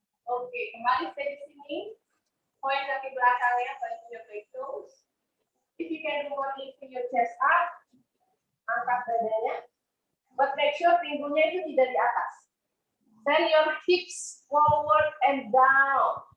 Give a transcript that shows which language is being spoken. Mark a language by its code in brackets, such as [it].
[id] Oke, kembali stay di sini. [en] Point [id] kaki belakangnya, [en] point your back toes. If you can do more, lifting your chest up. [id] Angkat dadanya. [en] But make sure [id] pinggulnya itu tidak di atas. [en] Send your hips forward and down.